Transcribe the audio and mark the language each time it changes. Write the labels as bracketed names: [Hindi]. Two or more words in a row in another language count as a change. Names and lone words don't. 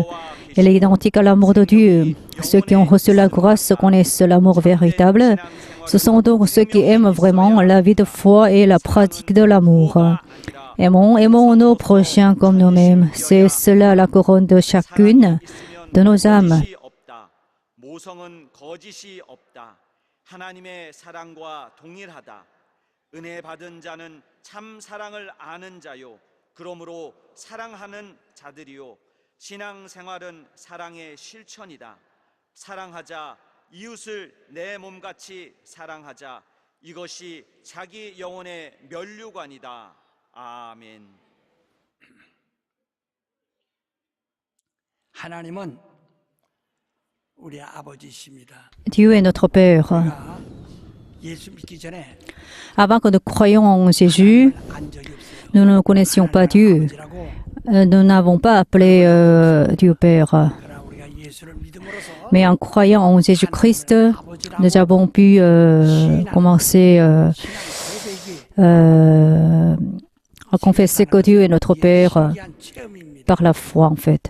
[French] Il est identique à l'amour de Dieu. Ceux qui ont reçu la grâce connaissent l'amour véritable. Ce sont donc ceux qui aiment vraiment la vie de foi et la pratique de l'amour. Aimons nos prochains comme nous-mêmes. C'est cela la couronne de chacune de nos âmes. [Korean] 하나님의 사랑과 동일하다. 은혜 받은 자는 참 사랑을 아는 자요. 그러므로 사랑하는 자들이요. 신앙생활은 사랑의 실천이다. 사랑하자. 이웃을 내 몸같이 사랑하자. 이것이 자기 영혼의 면류관이다. 아멘. 하나님은 [French] Dieu est notre Père. Avant que nous croyions en Jésus, nous ne connaissions pas Dieu. Nous n'avons pas appelé Dieu Père. Mais en croyant en Jésus-Christ, nous avons pu commencer à confesser que Dieu est notre Père par la foi, en fait.